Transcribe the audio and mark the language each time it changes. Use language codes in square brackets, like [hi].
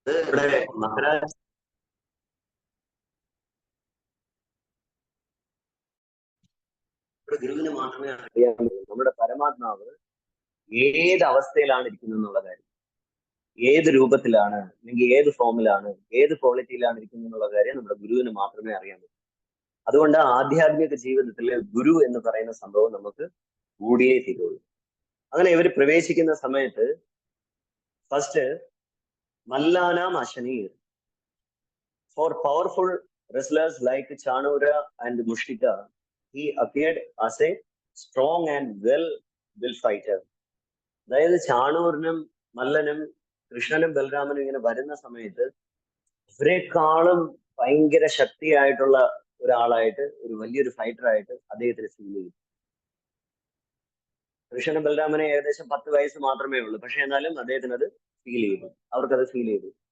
[ml] ഇവിടെ മഹാരാജ് ഗുരുവിന് മാത്രമേ അറിയാൻ പറ്റൂ നമ്മുടെ പരമാത്മാവ് ഏത് അവസ്ഥയിലാണ് ഇരിക്കുന്നത് എന്നുള്ള കാര്യം, ഏത് രൂപത്തിലാണ്, അല്ലെങ്കിൽ ഏത് ഫോമിലാണ്, ഏത് ക്വാളിറ്റിയിലാണ് ഇരിക്കുന്നത് എന്നുള്ള കാര്യം നമ്മുടെ ഗുരുവിന് മാത്രമേ അറിയാൻ പറ്റൂ. അതുകൊണ്ട് ആധ്യാത്മിക ജീവിതത്തിൽ ഗുരു എന്ന് പറയുന്ന സംഭവം നമുക്ക് കൂടിയേ തീരുള്ളൂ. അങ്ങനെ ഇവർ പ്രവേശിക്കുന്ന സമയത്ത് first [sa] മല്ലാനാം അശനീർ. [en] For powerful wrestlers like Chanura and Mushtika, he appeared as a strong and well-built fighter. [ml] അതായത് ചാണൂറിനും മല്ലനും കൃഷ്ണനും ബലരാമനും ഇങ്ങനെ വരുന്ന സമയത്ത് ഇവരെക്കാളും ഭയങ്കര ശക്തിയായിട്ടുള്ള ഒരാളായിട്ട്, ഒരു വലിയൊരു ഫൈറ്ററായിട്ട് അദ്ദേഹത്തിന് ഫീൽ ചെയ്തു. കൃഷ്ണനും ബലരാമനെ ഏകദേശം 10 വയസ്സ് മാത്രമേ ഉള്ളൂ, പക്ഷെ എന്നാലും അദ്ദേഹത്തിന് അത് ഫീൽ ചെയ്തു, അവർക്കത് ഫീൽ ചെയ്തു.